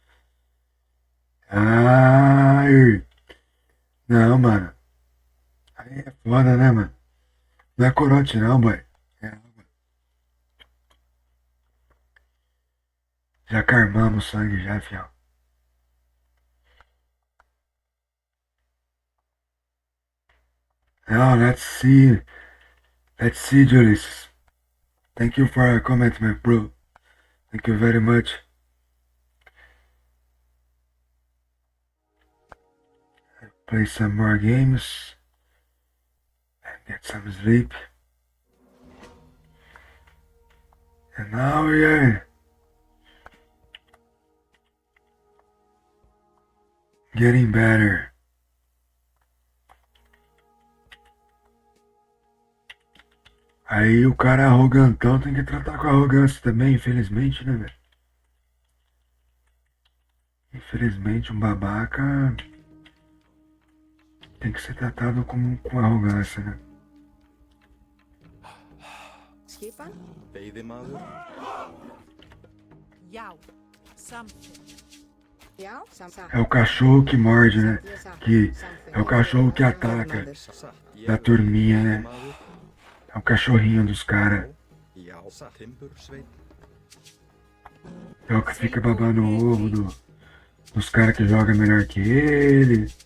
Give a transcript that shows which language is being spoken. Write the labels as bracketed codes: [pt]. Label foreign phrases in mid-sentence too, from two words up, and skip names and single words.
[pt] Ai. Não, mano. Aí é foda, né, mano? Não é corote não, boy. É água. Já carmamos sangue já, fiel. [en] Now let's see. Let's see, Julius. Thank you for your comment, my bro. Thank you very much. Play some more games and get some sleep. And now we are getting better. [pt] Aí o cara arrogantão tem que tratar com arrogância também, infelizmente, né, velho? Infelizmente um babaca tem que ser tratado com arrogância, né? [is] Skipan? Veiðimaður. Já, samþykkt. Já, samþykkt. [pt] É o cachorro que morde, né? Que é o cachorro que ataca da turminha, né? É o cachorrinho dos caras. É o que fica babando o ovo dos caras que jogam melhor que ele.